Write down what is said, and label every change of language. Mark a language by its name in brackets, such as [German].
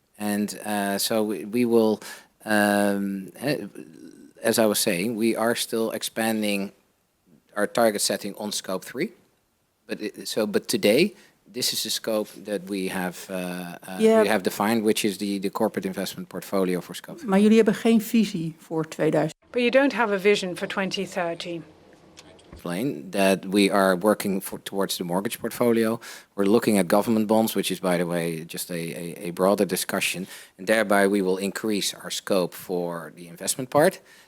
[English] And so we will, as I was saying, we are still expanding our target setting on scope 3. But today, this is the scope that we have defined, which is the corporate investment portfolio for scope 3. [Dutch] Maar jullie hebben geen visie voor 2000. [English] But you don't have a vision for 2030. Explain that we are working towards the mortgage portfolio. We're looking at government bonds, which is, by the way, just a broader discussion. And thereby we will increase our scope for the investment part.